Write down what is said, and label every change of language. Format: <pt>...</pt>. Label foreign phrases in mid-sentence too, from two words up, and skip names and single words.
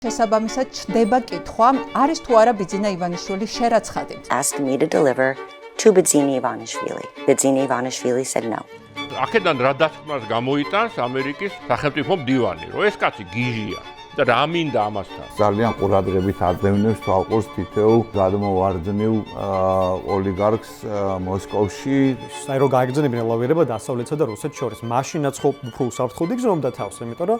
<ka>შესაბამისად ჩდება კითხვა, არის თუ არა ბიძინა ივანიშვილი შერაცხადი.</ka> <en>Asked me to deliver to Bidzina Ivanishvili. Bidzina Ivanishvili said no.</en> <ka>აქედან რა დასკვნას გამოიტანს ამერიკის სახელმწიფო მდივანი, რომ ეს კაცი გიჟია და რა მინდა ამასთან. ძალიან ყურადღებით აძლევს თვალყურს თითოეულ გადმოვარდნილ ოლიგარქს მოსკოვში. საერთოდ გაიგრძელებინა ლავირება დასავლეთსა და რუსეთს შორის. მაშინაც ხო უფრო უსაფრთხოდ იგზნობდა თავს, იმიტომ რომ</ka>